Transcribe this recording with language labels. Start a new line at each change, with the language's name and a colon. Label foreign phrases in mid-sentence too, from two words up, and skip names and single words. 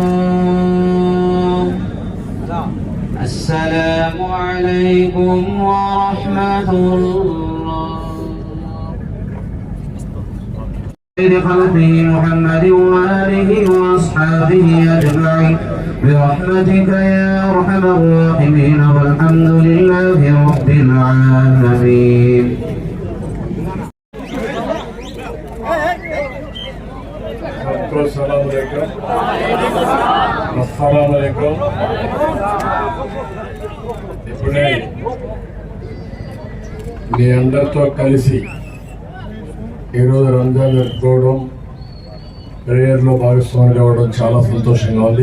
Arabic: السلام عليكم ورحمة الله. خلقه محمد وآله وأصحابه أجمعين برحمتك يا أرحم الراحمين والحمد لله رب العالمين. السلام عليكم.
Telugu: ఇప్పుడే మీ అందరితో కలిసి ఈరోజు రంజాన్ జరుపుకోవడం, ప్రేయర్లో భాగస్వామి కావడం చాలా సంతోషంగా ఉంది.